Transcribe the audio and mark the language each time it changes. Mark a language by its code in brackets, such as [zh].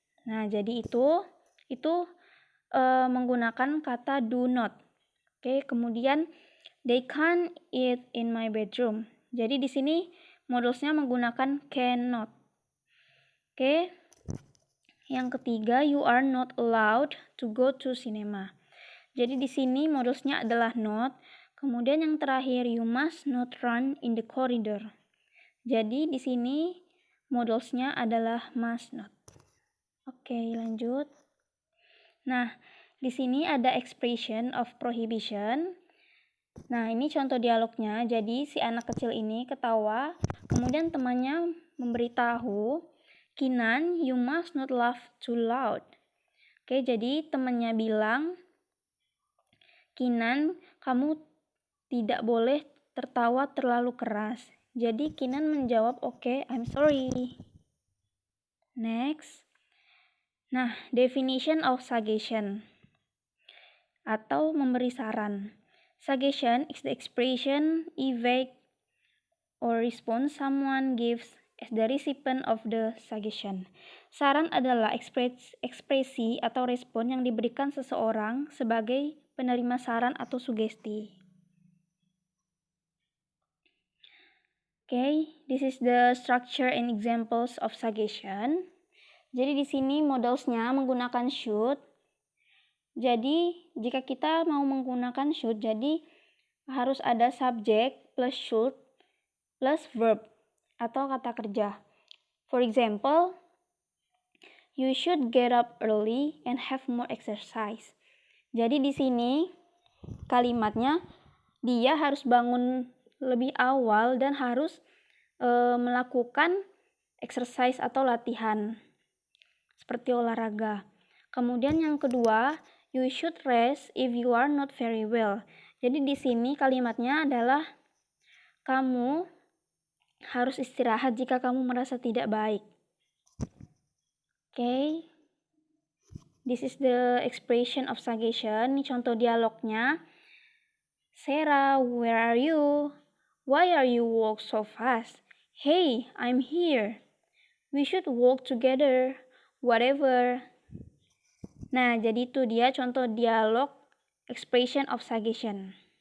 [id] Nah, jadi itu menggunakan kata do not. Oke, kemudian [en] they can't eat in my bedroom. [id] Jadi di sini modelsnya menggunakan cannot. Oke. Yang ketiga, [en] you are not allowed to go to cinema. [id] Jadi di sini modelsnya adalah not. Kemudian yang terakhir, [en] you must not run in the corridor. [id] Jadi di sini modelsnya adalah must not. Oke, lanjut. Nah, Di sini ada expression of prohibition. Nah, ini contoh dialognya. Jadi, si anak kecil ini ketawa, kemudian temannya memberitahu, [en] "Kinan, you must not laugh too loud." [id] Oke, jadi temannya bilang, "Kinan, kamu tidak boleh tertawa terlalu keras." Jadi, Kinan menjawab, [en] "Oke, I'm sorry." [id] Next. Nah, [en] definition of suggestion [id] atau memberi saran. [en] Suggestion is the expression, evade, or response someone gives as the recipient of the suggestion. [id] Saran adalah ekspresi atau respon yang diberikan seseorang sebagai penerima saran atau sugesti. [en] Okay, this is the structure and examples of suggestion. [id] Jadi di sini modelsnya menggunakan should. Jadi jika kita mau menggunakan should, jadi harus ada [en] subject plus should plus verb [id] atau kata kerja. [en] For example, you should get up early and have more exercise. [id] Jadi di sini kalimatnya dia harus bangun lebih awal dan harus melakukan exercise atau latihan seperti olahraga. Kemudian yang kedua, [en] you should rest if you are not very well. [id] Jadi di sini kalimatnya adalah kamu harus istirahat jika kamu merasa tidak baik. [en] Okay. This is the expression of suggestion. [id] Ini contoh dialognya. [en] Sarah, where are you? Why are you walk so fast? Hey, I'm here. We should walk together. Whatever. [id] Nah, jadi itu dia contoh dialog [en] expression of suggestion.